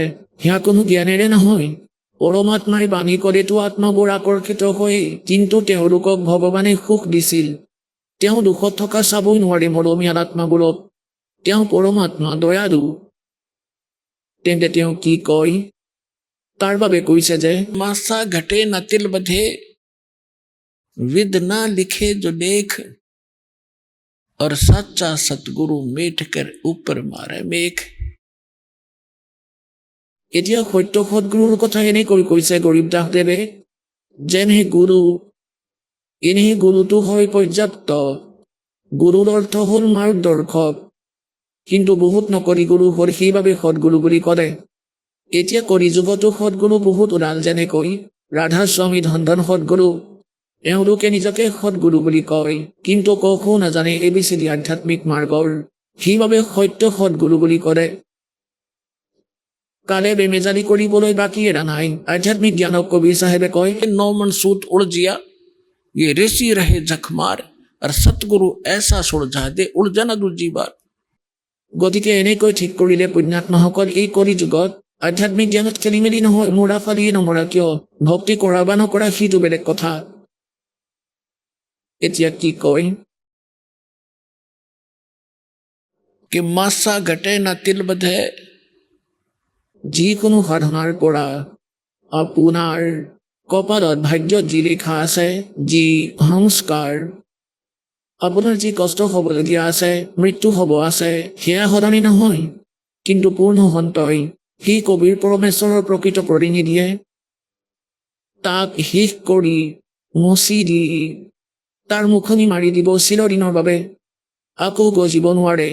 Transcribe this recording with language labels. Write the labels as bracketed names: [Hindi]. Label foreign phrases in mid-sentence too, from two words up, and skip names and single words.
[Assamese] সেয়া কোনো জ্ঞানেৰে নহয়, পৰমাত্মাই বাণী কলেতো আত্মাবোৰ আকৰ্ষিত হয়, কিন্তু তেওঁলোকক ভগৱানে সুখ দিছিল। তেওঁ দুখত থকা চাবই নোৱাৰে মৰমীয়াল আত্মাবোৰক। তেওঁ পৰমাত্মা দয়ালু। তেন্তে তেওঁ কি কয়? তাৰ বাবে কৈছে যে [Hindi] मासा घटे न तिल बधे, विद न लिखे जो लेख। और सच्चा सतगुरु मेट कर, ऊपर मारे मेख। [Assamese] এতিয়া সত্য সদগুৰুৰ কথা এনেকৈ কৈছে গৰীব দাসদেৱে, যেনে গুৰু, এনেই গুৰুটো হয় পৰ্যাপ্ত। গুৰুৰ অৰ্থ হ'ল মাৰ্গদৰ্শক, কিন্তু বহুত নকৰি গুৰু হ'ল, সেইবাবে সদগুৰু বুলি ক'লে। এতিয়া কলিযুগতো সদগুৰু বহুত ওলাল, যেনেকৈ ৰাধাস্বামী ধন্দন সদগুৰু। এওঁলোকে নিজকে সদগুৰু বুলি কয়, কিন্তু ককো নাজানে ABCD আধ্যাত্মিক মাৰ্গৰ। সেইবাবে সত্য সদগুৰু বুলি কৰে। কালে বেমেজালি কৰিবলৈ বাকী এৰা নাই। আধ্যাত্মিক জ্ঞানক কবিৰ চাহেবে কয়, [Hindi] नौमन सूत उड़ जिया ये ऋषि रहे जखमार और सतगुरु ऐसा सुलझा दे उड़ जाना दूजी बार। [Assamese] গতিকে এনেকৈ ঠিক কৰিলে পুণ্যাত্মাসকল এই কলিযুগত আধ্যাত্মিক জ্ঞানত খেলি মেলি নহয়। মৰা ফালিয়ে নমৰা কিয়, ভক্তি কৰা বা নকৰা সেইটো বেলেগ কথা। এতিয়া কি কয়, [Hindi] कि मासा घटे ना तिल बधे [Assamese] যিকোনো সাধনাৰ পৰা আপোনাৰ কপালত ভাগ্যত যি লিখা আছে, যি সংস্কাৰ, আপোনাৰ যি কষ্ট হ'বলগীয়া আছে, মৃত্যু হ'ব আছে, সেয়া সলনি নহয়। কিন্তু পূৰ্ণ সন্তই সেই কবিৰ পৰমেশ্বৰৰ প্ৰকৃত প্ৰতিনিধিয়ে তাক শেষ কৰি মচি দি তাৰ মুখনি মাৰি দিব চিৰদিনৰ বাবে, আকৌ গজিব নোৱাৰে।